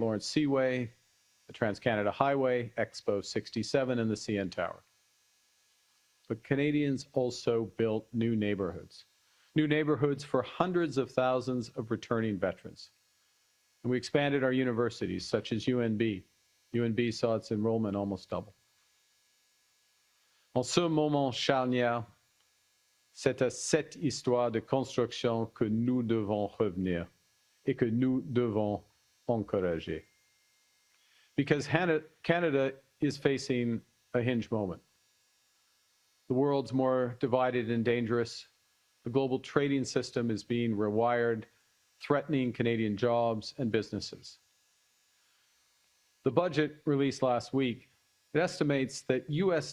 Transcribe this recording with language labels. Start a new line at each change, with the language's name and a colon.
English: Lawrence Seaway, the Trans-Canada Highway, Expo 67, and the CN Tower. But Canadians also built new neighborhoods for hundreds of thousands of returning veterans. And we expanded our universities, such as UNB. UNB saw its enrollment almost double.
French: En ce moment charnière, c'est à cette histoire de construction que nous devons revenir et que nous devons encourager.
English: Because Canada is facing a hinge moment. The world's more divided and dangerous. The global trading system is being rewired. threatening Canadian jobs and businesses. The budget released last week, it estimates that U.S.